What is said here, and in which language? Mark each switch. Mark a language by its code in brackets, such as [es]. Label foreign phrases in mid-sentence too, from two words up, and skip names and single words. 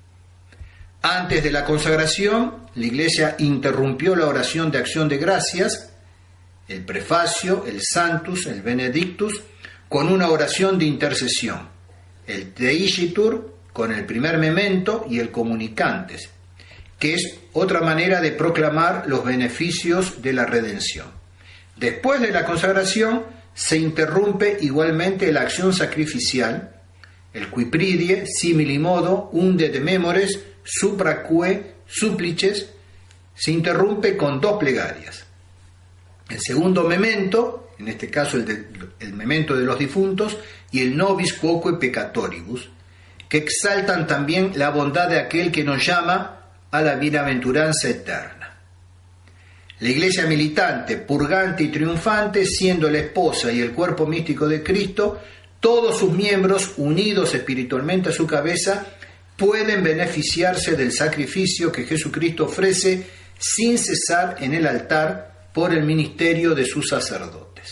[es] Antes de la consagración, la Iglesia interrumpió la oración de acción de gracias, el prefacio, el Sanctus, el Benedictus, con una oración de intercesión, el Deigitur con el primer memento y el Comunicantes, que es otra manera de proclamar los beneficios de la redención. Después de la consagración se interrumpe igualmente la acción sacrificial, el Quipridie, simili modo, unde de memores, supraque, supplices, se interrumpe con dos plegarias. El segundo memento, en este caso el memento de los difuntos, y el nobis quoque peccatoribus, que exaltan también la bondad de aquel que nos llama a la bienaventuranza eterna. La Iglesia militante, purgante y triunfante, siendo la esposa y el cuerpo místico de Cristo, todos sus miembros, unidos espiritualmente a su cabeza, pueden beneficiarse del sacrificio que Jesucristo ofrece sin cesar en el altar por el ministerio de sus sacerdotes.